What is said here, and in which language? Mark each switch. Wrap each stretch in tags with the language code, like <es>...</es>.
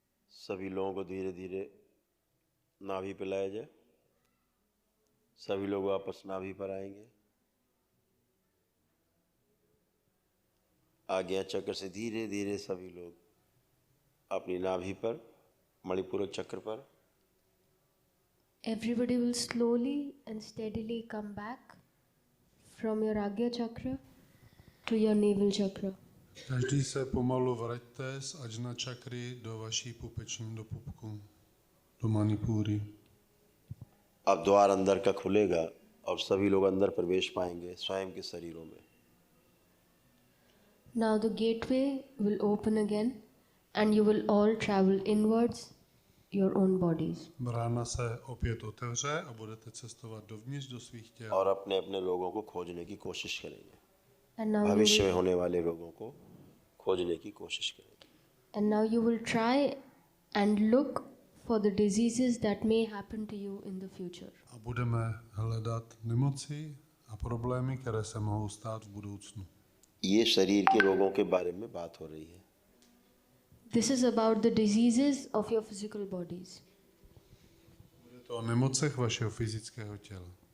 <hi>सभी लोगों को धीरे धीरे नाभि पे लाया जाए। सभी लोग वापस नाभि पर आएंगे। आज्ञा चक्र से धीरे धीरे सभी लोग अपनी नाभि पर, मणिपूरक चक्र पर।</hi> <en>Everybody will slowly and steadily come back from your Agya chakra to your navel chakra.</en> <cs>Každý se pomalu vraťte z Ajna čakry do vaší pupeční, do pupku, do Manipuri.</cs> <hi>अब द्वार अंदर का खुलेगा और सभी लोग अंदर प्रवेश पाएंगे स्वयं के शरीरों में।</hi> <en>Now the gateway will open again and you will all travel inwards your own bodies.</en> <cs>Brána se opět otevře a budete cestovat dovnitř do svých těl.</cs> <hi>और अपने अपने लोगों को खोजने की कोशिश करेंगे।</hi> <en>And now</en> <hi>भविष्य में होने वाले रोगों को खोजने की कोशिश करेंगे।</hi> <en>you will try and look for the diseases that may happen to you in the future.</en> <cs>A budeme hledat nemoci a problémy, které se mohou stát v budoucnu.</cs> <hi>ये शरीर के रोगों के बारे में बात हो रही है।</hi> <en>This is about the diseases of your physical bodies.</en> <cs>Bude to o nemocech vašeho fyzického těla.</cs>